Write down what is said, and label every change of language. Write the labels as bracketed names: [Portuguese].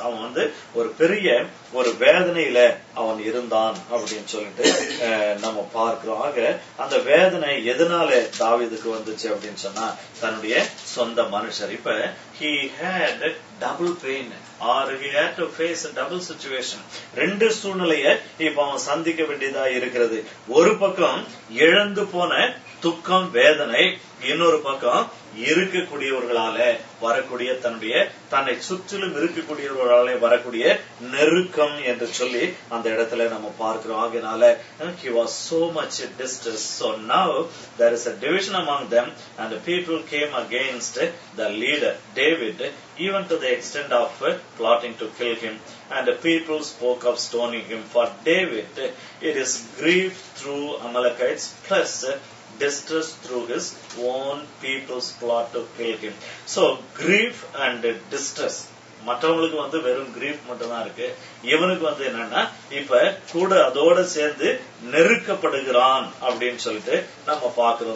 [Tamil] அவன் வந்து ஒரு பெரிய ஒரு வேதனையில அவன் இருந்தான் அப்படின்னு சொல்லிட்டு நம்ம பார்க்கிறோம். ஆக அந்த வேதனை எதனால தாவீதுக்கு வந்துச்சு அப்படின்னு சொன்னா, தன்னுடைய சொந்த மனுஷர். [English] இப்ப he had double pain or he had to face a double situation. [Tamil] 2 சூழ்நிலையை இப்ப அவன் சந்திக்க வேண்டியதா இருக்கிறது. ஒரு பக்கம் இழந்து போன துக்கம், வேதனை, இன்னொரு பக்கம் இருக்கக்கூடியவர்களால வரக்கூடிய தன்னை சுற்றிலும் இருக்கக்கூடியவர்களாலே வரக்கூடிய நெருக்கம் என்று சொல்லி அந்த இடத்துல நம்ம பார்க்கிறோம். [English] ஆகையினால he was so much distressed. So now there is a division among them, and the people came against the leader David, even to the extent of plotting to kill him, and the people spoke of stoning him. For David it is grief through Amalekites plus distress through his own people's plot to kill him. So grief and distress. [Tamil] மற்றவங்களுக்கு வெறும் grief மட்டும் தான் இருக்கு. இவனுக்கு என்னன்னா இப்ப கூட அதோட சேர்ந்து நெருக்கப்படுகிறான் அப்படின்னு சொல்லிட்டு நம்ம பார்க்கிறோம்.